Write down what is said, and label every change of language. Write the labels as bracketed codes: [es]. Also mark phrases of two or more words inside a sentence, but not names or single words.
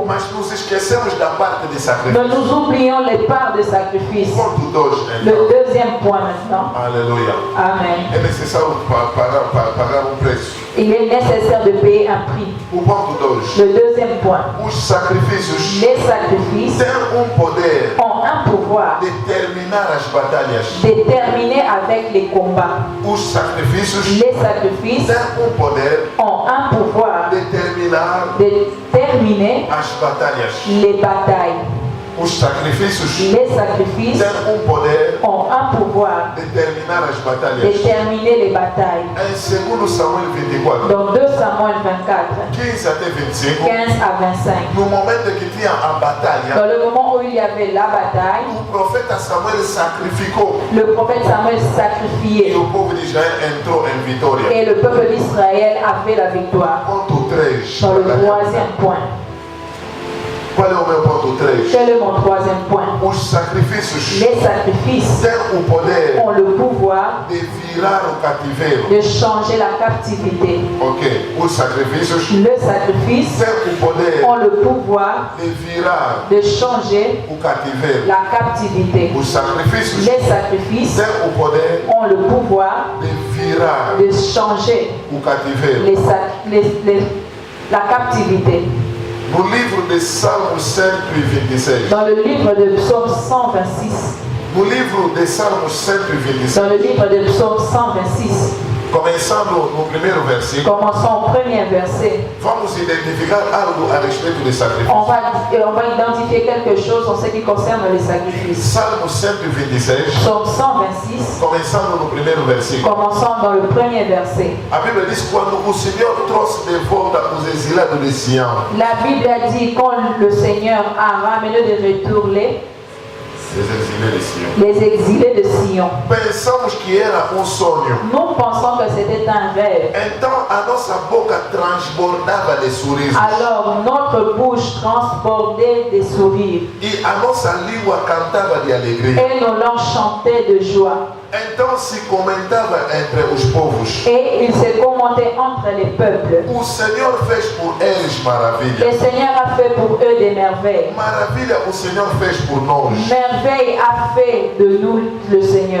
[pt] mas nos esquecemos da parte de sacrifício. [fr] mais nous oublions les parts de sacrifice. [pt] Ponto 2, [fr] Le [pt] então. [fr] deuxième point maintenant. [pt] Aleluia. [fr] Amen. [pt] É necessário pagar um preço. [fr] Il est nécessaire de payer un prix. [pt] O ponto 2. [fr] Le deuxième point. [pt] Os sacrifícios [fr] Les sacrifices [pt] têm poder [fr] ont un pouvoir [pt] de terminar as batalhas. [fr] de terminer avec les combats. [pt] Os sacrifícios [fr] Les sacrifices [pt] têm poder [fr] ont un pouvoir [pt] de terminar [fr] de terminer [pt] as batalhas. [fr] les batailles. [pt] Os sacrifícios [fr] Les sacrifices [pt] têm poder [fr] ont un pouvoir [pt] de terminar as [fr] de [pt] batalhas. [fr] terminer les batailles. [pt] Em 2 Samuel 24, [fr] Dans 2 Samuel 24, [pt] 15 até 25, [fr] 15 à 25. [pt] no momento que tinha a batalha, [fr] Dans le moment où il y avait la bataille, [pt] o profeta Samuel sacrificou [fr] le prophète Samuel [pt] e [fr] sacrifiait [pt] o povo de Israel entrou em vitória. [fr] et le peuple d'Israël a fait la victoire. [pt] Ponto 3. [fr] Dans le troisième point. [pt] Qual é o meu ponto 3? [fr] Quel est mon troisième point? [pt] Os sacrifícios [fr] Les sacrifices [pt] têm o poder [fr] ont le pouvoir [pt] de virar o cativeiro. [fr] de changer la captivité. [pt] Ok. Os sacrifícios [fr] Le sacrifice [pt] têm o poder [fr] ont le pouvoir [pt] de virar [fr] de changer [pt] o cativeiro. [fr] la captivité. [pt] Os sacrifícios [fr] Les sacrifices [pt] têm o poder [fr] ont le pouvoir [pt] de virar [fr] de changer [pt] o cativeiro. [fr] la captivité. [pt] No livro de Salmo 126. [fr] Dans le livre de Psaume 126, [pt] No livro de Salmo 126. [fr] dans le livre de Psaume 126, [pt] Começando no primeiro versículo, [fr] commençons au premier verset. [pt] vamos identificar algo a respeito de sacrifício. [fr] On va identifier quelque chose en ce qui concerne les sacrifices. [pt] Salmo 126, [fr] Psaume 126, [pt] começando no primeiro versículo. [fr] commençons dans le premier verset. [pt] A Bíblia diz: quando o Senhor trouxe de volta os exilados de Sião, [fr] La Bible a dit quand le Seigneur a ramené de retour les Les exilés de Sion. [pt] Pensamos que era sonho. [fr] Nous pensons que c'était un rêve. [pt] Então a nossa boca transbordava de sorrisos. [fr] Alors notre bouche transbordait des sourires [pt] E a nossa língua cantava de alegria. [fr] et nos langues chantaient de joie. [pt] Então se comentava entre os povos. [fr] Et il se commentait entre les peuples. [pt] O Senhor fez por eles [fr] Le [pt] maravilha. [fr] Seigneur a fait pour eux des merveilles. [pt] Maravilha o Senhor fez por nós. [fr] Merveille a fait de nous le Seigneur.